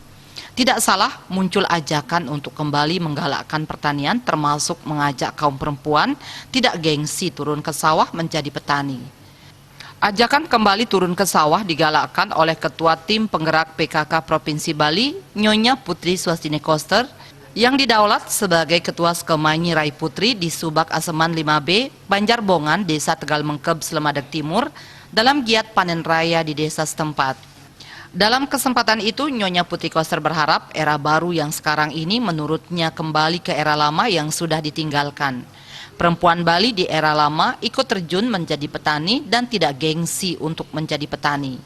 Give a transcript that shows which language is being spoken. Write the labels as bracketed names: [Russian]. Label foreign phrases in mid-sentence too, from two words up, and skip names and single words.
[Indonesian] Tidak salah muncul ajakan untuk kembali menggalakkan pertanian termasuk mengajak kaum perempuan tidak gengsi turun ke sawah menjadi petani. Ajakan kembali turun ke sawah digalakkan oleh Ketua Tim Penggerak PKK Provinsi Bali, Nyonya Putri Swastini Koster, yang didaulat sebagai Ketua Skemanyi Rai Putri di Subak Aseman 5B, Banjarbongan, Desa Tegal Mengkeb, Slemadeg Timur, dalam giat panen raya di desa setempat. Dalam kesempatan itu, Nyonya Putri Koster berharap era baru yang sekarang ini menurutnya kembali ke era lama yang sudah ditinggalkan. Perempuan Bali di era lama ikut terjun menjadi petani dan tidak gengsi untuk menjadi petani.